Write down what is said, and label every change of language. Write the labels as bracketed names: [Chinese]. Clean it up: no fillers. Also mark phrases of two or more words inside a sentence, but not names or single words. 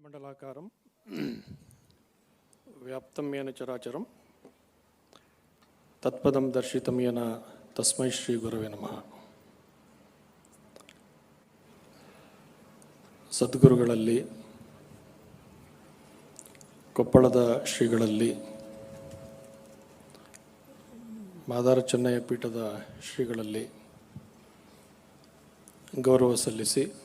[Sanskrit] ಮಂಡಲಾಕಾರಂ ವ್ಯಾಪ್ತಂ ಯೇನ ಚರಾಚರಂ ತತ್ಪದಂ ದರ್ಶಿತಂ ಯೇನ ತಸ್ಮೈ ಶ್ರೀ ಗುರವೇ ನಮಃ. [Kannada] ಸದ್ಗುರುಗಳಲ್ಲಿ, ಕೊಪ್ಪಳದ ಶ್ರೀಗಳಲ್ಲಿ, ಮಾದಾರ ಚೆನ್ನಯ್ಯ ಪೀಠದ ಶ್ರೀಗಳಲ್ಲಿ ಗೌರವ ಸಲ್ಲಿಸಿ,